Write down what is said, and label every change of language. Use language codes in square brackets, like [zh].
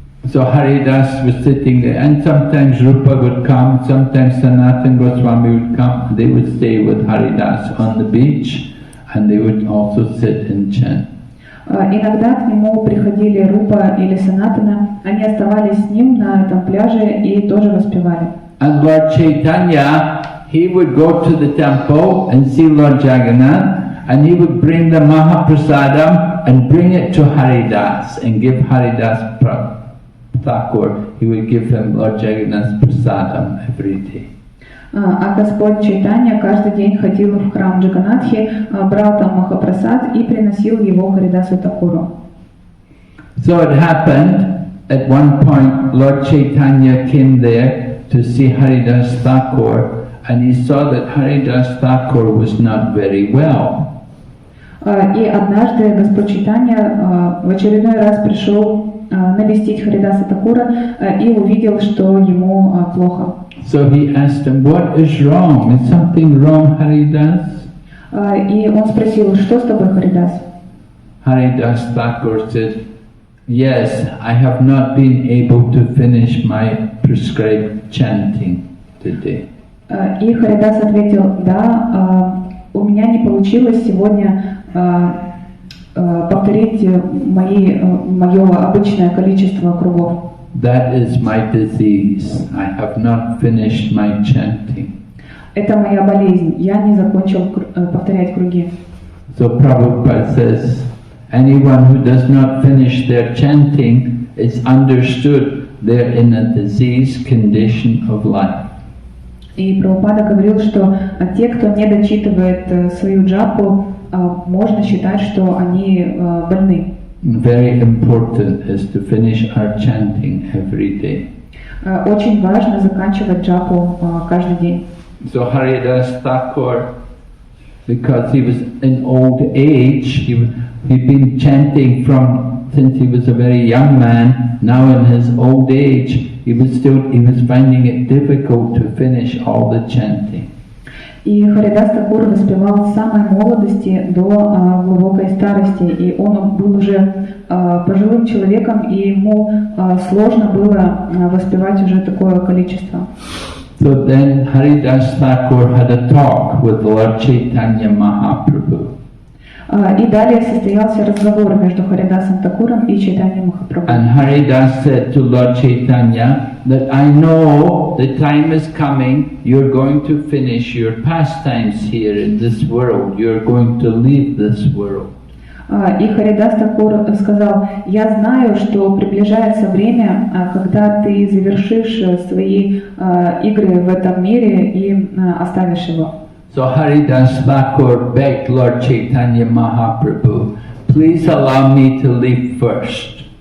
[en] So Haridas was sitting there, and sometimes Rupa would come, sometimes Sanatana Goswami would come. They would stay with Haridas on the beach, and they would also sit and chant. [ru] Иногда к нему приходили Рупа или Санатана, они оставались с ним на этом пляже и тоже воспевали. [en] And Lord Chaitanya, he would go to the temple and see Lord Jagannath, and he would bring the Mahaprasadam and bring it to Haridas and give Haridas Thakur. He would give him Lord Jagannath's prasadam every day. [ru] А Господь Чайтанья каждый день ходил в храм Джаганнатхи, брал там Махапрасад и приносил его Харидасу Такуру. [en] So it happened, at one point Lord Chaitanya came there to see Haridas Thakur, and he saw that Haridas Thakur was not very well. [ru] И однажды Господь Чайтанья в очередной раз пришел навестить Харидаса Такура и увидел, что ему плохо. [en] So he asked him, "What is wrong? Is something wrong, Haridas?" [ru] И он спросил, что с тобой, Харидас? [en] Haridas Thakur said, "Yes, I have not been able to finish my prescribed chanting today." [ru] И Харидас ответил, да, у меня не получилось сегодня повторить мое обычное количество кругов. [en] That is my disease. I have not finished my chanting. [ru] Это моя болезнь. Я не закончил повторять круги. [en] So Prabhupada says, anyone who does not finish their chanting is understood they're in a disease condition of life. [ru] И Прабхупада говорил, что те, кто не дочитывает свою джапу, можно считать, что они больны. [en] Very important is to finish our chanting every day. [ru] Очень важно заканчивать джапу каждый день. [en] So Haridas Thakur, because he was in old age, he'd been chanting since he was a very young man. Now in his old age, he was finding it difficult to finish all the chanting. [ru] И Харидас Такур воспевал с самой молодости до глубокой старости, и он был уже пожилым человеком, и ему сложно было воспевать уже такое количество. [en] So then Haridas Thakur had a talk with Lord Chaitanya Mahaprabhu. [ru] И далее состоялся разговор между Харидасом Такуром и Чайтаньей Махапрабху. [en] And Haridas said to Lord Chaitanya that I know the time is coming, you're going to finish your pastimes here in this world, you're going to leave this world. [ru] И Харидас Такур сказал, я знаю, что приближается время, когда ты завершишь свои игры в этом мире и оставишь его. [en] So Haridas Thakur begged Lord Chaitanya Mahaprabhu, please allow me to leave first.